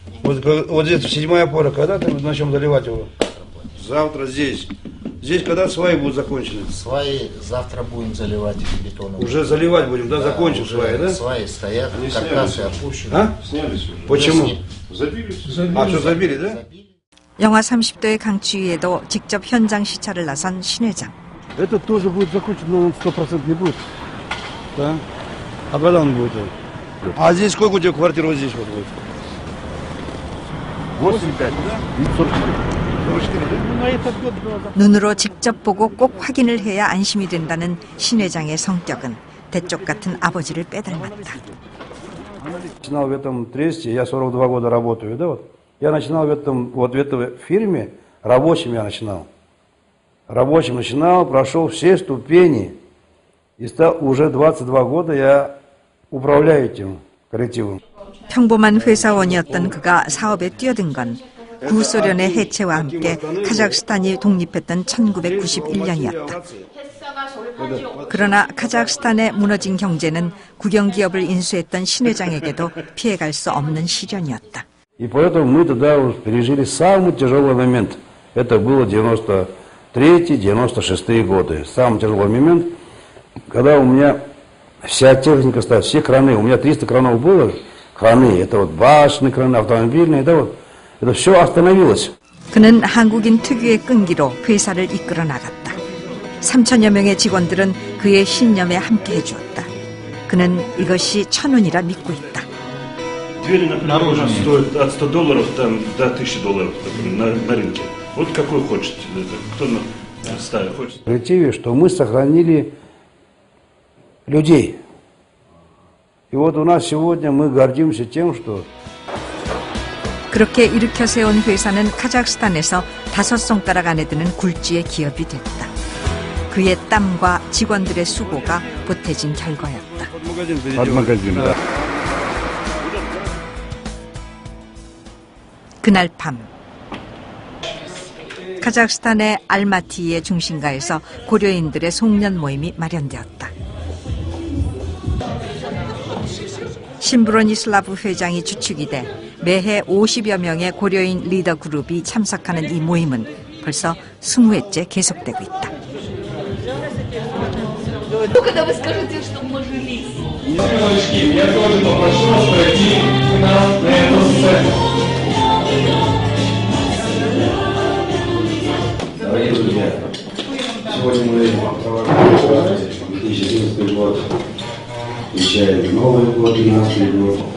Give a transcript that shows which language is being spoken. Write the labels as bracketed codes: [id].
[ru] Вот здесь седьмая опора, когда ты начнем заливать его? Завтра здесь. Здесь когда сваи будут закончены? Сваи завтра будем заливать бетоном. Уже заливать будем, да? Закончим сваи, да? Сваи стоят, каркасы опущены. А? Снялись уже. Почему? Забили. А, что забили, да? [ko] 영하 30도의 강추위에도 직접 현장 시찰을 나선 신 회장. [ru] Это тоже будет закончено, но он 100% не будет. Да? А когда он будет? А здесь сколько у тебя квартир вот здесь вот будет? 85, да? 44. [ko] 눈으로 직접 보고 꼭 확인을 해야 안심이 된다는 신 회장의 성격은 대쪽 같은 아버지를 빼닮았다. [ru] Начинал в этом тресте, я 42 года работаю, да, вот. Я начинал в этой фирме, рабочим я начинал. Рабочим начинал, прошел все ступени, и стал уже 22 года я управляю этим коллективом. [ko] 평범한 회사원이었던 그가 사업에 뛰어든 건 구소련의 해체와 함께 카자흐스탄이 독립했던 1991년이었다. 그러나 카자흐스탄의 무너진 경제는 국영기업을 인수했던 신 회장에게도 피해갈 수 없는 시련이었다. [ru] И поэтому мы тогда пережили самый тяжелый момент. Это было 93-96 годы. Самый тяжелый момент, когда у меня вся техника стоит, все краны, у меня 300 кранов было, краны, это вот башенные краны, автомобильные, да, вот, это все остановилось. [ko] 그는 한국인 특유의 끈기로 회사를 이끌어 나갔다. 3천여 명의 직원들은 그의 신념에 함께 해주었다. 그는 이것이 천운이라 믿고 있다. [ru] Двери, например, стоят от $100 там, до $1000 на рынке. Вот какой хочет, кто ставит, хочет. В коллективе, что мы сохранили людей. И вот у нас сегодня мы гордимся тем, что [ko] 그렇게 일으켜 세운 회사는 카자흐스탄에서 5손가락 안에 드는 굴지의 기업이 됐다. 그의 땀과 직원들의 수고가 보태진 결과였다. 그날 밤 카자흐스탄의 알마티의 중심가에서 고려인들의 송년 모임이 마련되었다. 심브로니슬라브 회장이 주축이 돼 매해 50여 명의 고려인 리더 그룹이 참석하는 이 모임은 벌써 20회째 계속되고 있다. [ru] Когда вы скажете, что мы жились. Я тоже попрошу вас пройти к нам на эту сцену. Дорогие друзья, сегодня мы проводим 2011 год, встречаем Новый год, 2012 год.